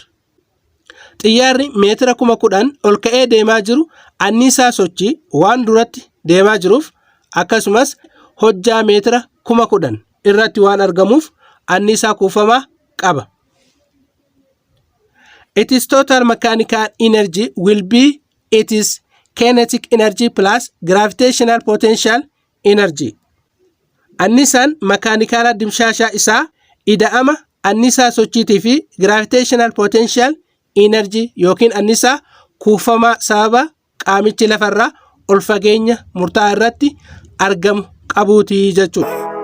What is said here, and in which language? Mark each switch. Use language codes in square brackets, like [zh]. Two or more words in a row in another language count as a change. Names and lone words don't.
[om] Xiyyaarri meetira 10,000 ol ka'ee deemaa jiru annisaa sochii waan duratti deemaa jiruuf akkasumas hojjaa meetira 10,000 irratti waan argamuuf annisaa kuufamaa qaba. [en] Its total mechanical energy will be its kinetic energy plus gravitational potential energy. [om] Annisaan makaanikaalaa dimshaashaa isaa ida'ama annisaa sochiitii fi [en] gravitational potential energy [om] yookiin annisaa kuufamaa sababa qaamichi lafarraa ol fageenya murtaa'aa irratti argamu qabuutii jechuudha.